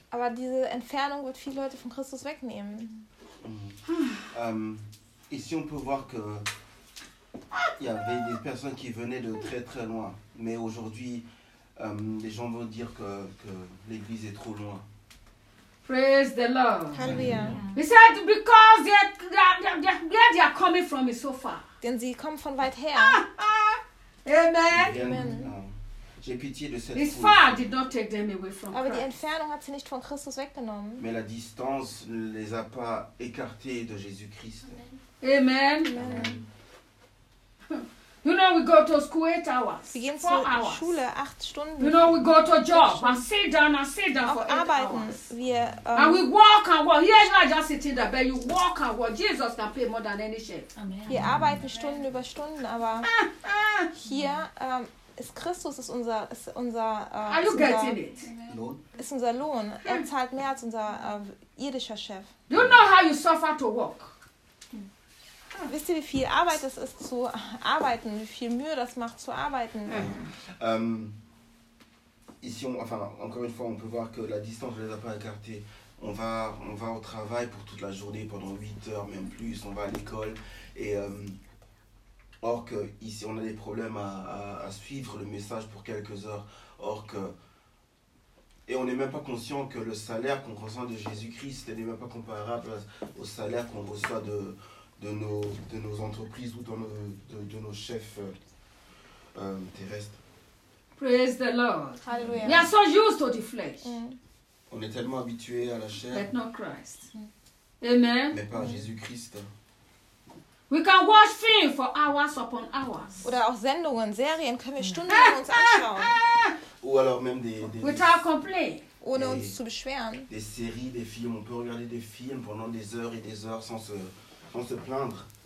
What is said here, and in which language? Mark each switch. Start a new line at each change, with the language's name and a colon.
German: Aber diese Entfernung wird viele Leute von Christus wegnehmen.
French: Ici on peut voir que Il y avait des personnes qui venaient de très très loin. Mais aujourd'hui, les gens vont dire que l'église est trop loin.
English: Praise the Lord. Hallelujah. He said, because they are coming from so far.
German: Denn sie kommen von weit her.
English: Amen. Amen.
French: J'ai pitié de cette foule.
English: Far did not take them away from
German: Aber die Entfernung hat sie nicht von Christus weggenommen.
French: Mais la distance ne les a pas écartés de Jésus-Christ.
English: Amen. Amen. Amen. You know we go to school 8 hours.
German: Sie gehen zur Schule 8 Stunden.
English: You know we go to job and sit down and sit down for 8 hours.
German: Wir,
English: and we walk and walk. Here is not just sitting there, but you walk and walk. Jesus can pay more than any shape.
German: Wir arbeiten Amen. Stunden über Stunden, aber hier. Ist Christus ist unser Lohn. Er zahlt mehr als unser irdischer Chef.
English: You know how you suffer to work.
German: Wisst ihr, wie viel Arbeit es ist zu arbeiten, wie viel Mühe das macht zu arbeiten?
French: Ici, enfin, encore une fois, on peut voir que la distance ne les a pas écartés. On va au travail pour toute la journée pendant 8 heures, même plus. On va à l'école et or que ici on a des problèmes à suivre le message pour quelques heures. Or que et on n'est même pas conscient que le salaire qu'on reçoit de Jésus-Christ n'est même pas comparable au salaire qu'on reçoit de nos entreprises ou de nos chefs terrestres.
English: Praise the Lord. Hallelujah. We are so used to the flesh.
French: On est tellement habitué à la chair.
English: But not Christ. Amen.
French: Mais pas Jésus-Christ.
English: We can watch film for hours upon hours.
German: Oder auch Sendungen, Serien können wir stundenlang uns anschauen.
French: Ou alors même des
English: without complaint.
German: Ohne uns zu beschweren.
French: Des séries, des films, on peut regarder des films pendant des heures sans se plaindre.